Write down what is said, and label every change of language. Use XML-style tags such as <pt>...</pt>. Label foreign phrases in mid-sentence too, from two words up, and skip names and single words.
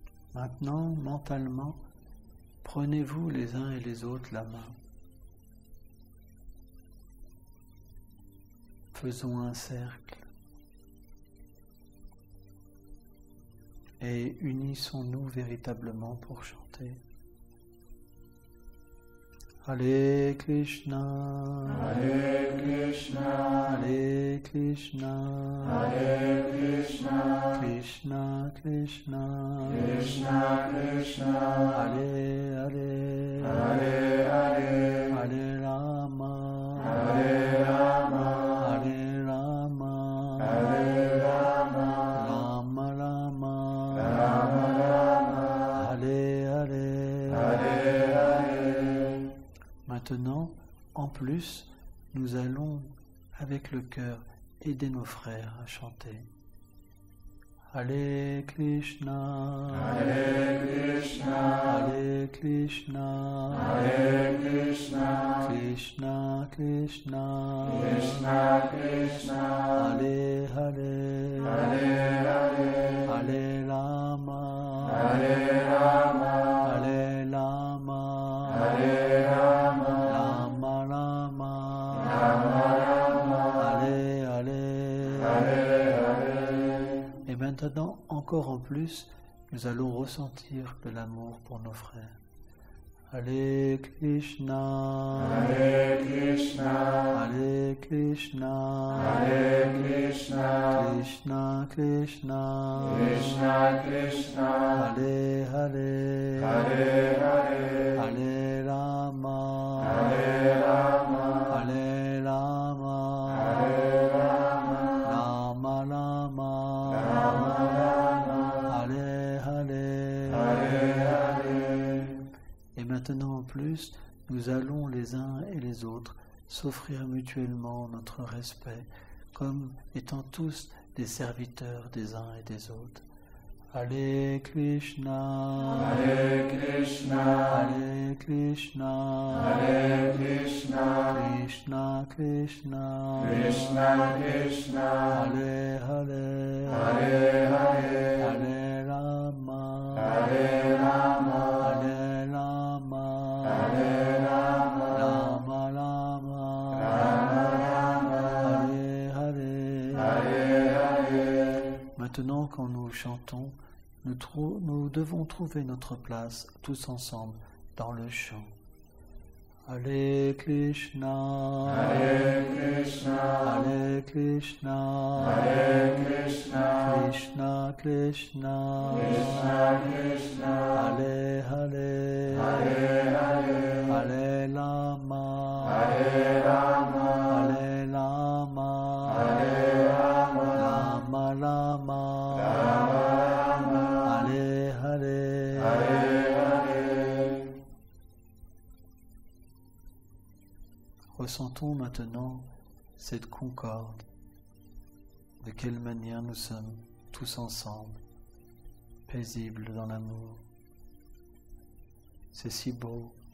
<fr>Maintenant, mentalement, prenez-vous les uns et les autres la main. Faisons un cercle et unissons-nous véritablement pour chanter.</fr> <sa>Hare Krishna, Hare Krishna, Hare Krishna, Hare Krishna, Krishna Krishna, Krishna Krishna, Hare Hare, Hare Hare, Hare Rama, Hare Rama, Hare Rama, Hare Rama, Rama Rama, Rama Rama, Hare Hare. Hare Hare.</sa> <fr>Maintenant, en plus, nous allons, avec le cœur, aider nos frères à chanter.</fr> <sa>Hare Krishna, Hare Krishna, Hare Krishna, Hare Krishna, Krishna Krishna, Krishna Krishna, Hare Hare, Hare Hare, Hare Rama, Hare Rama, Hare Rama, Hare Rama, Rama Rama, Rama Rama, Hare Hare. Hare Hare.</sa> <fr>Et maintenant, encore en plus, nous allons ressentir de l'amour pour nos frères.</fr> <sa>Hare Krishna, Hare Krishna, Hare Krishna, Hare Krishna, Krishna Krishna, Krishna Krishna, Hare Hare, Hare Hare, Hare Rama, Hare Rama, Hare Rama, Hare Rama, Rama Rama, Rama Rama, Hare Hare. Hare Hare.</sa> <fr>Et maintenant en plus, nous allons les uns et les autres s'offrir mutuellement notre respect, comme étant tous des serviteurs des uns et des autres.</fr> <sa>Hare Krishna, Hare Krishna, Hare Krishna, Hare Krishna, Krishna Krishna, Krishna Krishna, Hare Hare, Hare Hare, Hare Rama, Hare Rama, Hare Rama, Hare Rama, Rama Rama, Rama Rama, Hare Hare. Hare Hare.</sa> <fr>Maintenant, quand nous chantons, nous devons trouver notre place tous ensemble dans le chant.</fr> <sa>Hare Krishna, Hare Krishna, Hare Krishna, Hare Krishna, Krishna Krishna, Krishna Krishna, Hare Hare, Hare Hare, Hare Rama, Hare Rama, Hare Rama, Hare Rama, Rama Rama, Rama Rama, Hare Hare. Hare Hare.</sa> <fr>Ressentons maintenant cette concorde. De quelle manière nous sommes tous ensemble, paisibles dans l'amour. C'est si beau.</fr>